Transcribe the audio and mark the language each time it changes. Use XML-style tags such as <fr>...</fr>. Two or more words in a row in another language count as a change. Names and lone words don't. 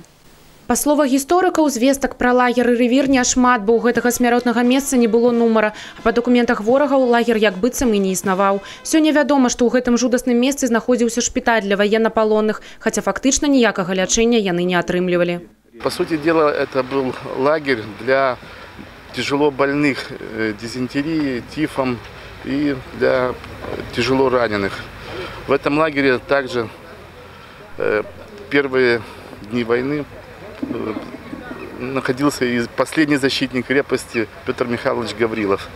<be>Па словах гісторыкаў, звестак пра лагер «Ревир» няшмат, бо ў гэтага смяротнага месца не было нумара, а па дакументах ворагаў лагер як быццам і не існаваў. Сёння вядома, што ў гэтым жудасным месцы знаходзіўся шпіталь для военнопалонных, хаця фактычна ніякага лячэння яны не атрымлівалі.</be> <ru>По сути дела, это был лагерь для тяжело больных дизентерией, тифом и для тяжело раненых. В этом лагере также первые дни войны находился и последний защитник крепости Петр Михайлович Гаврилов.</ru>